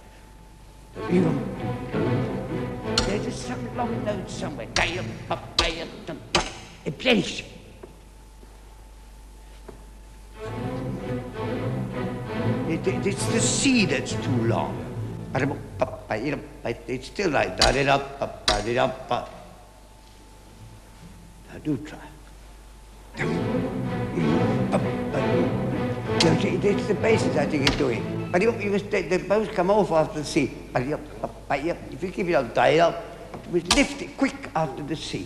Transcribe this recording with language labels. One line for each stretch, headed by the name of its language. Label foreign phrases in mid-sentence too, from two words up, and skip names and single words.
English: There's just some long notes somewhere. A place. It's the C that's too long. It's still like da-da-da-pa-pa-da-da-pa. Now do try. It's the bases I think you're doing. But they both come off after the C. If you keep it up, we lift it quick after the C.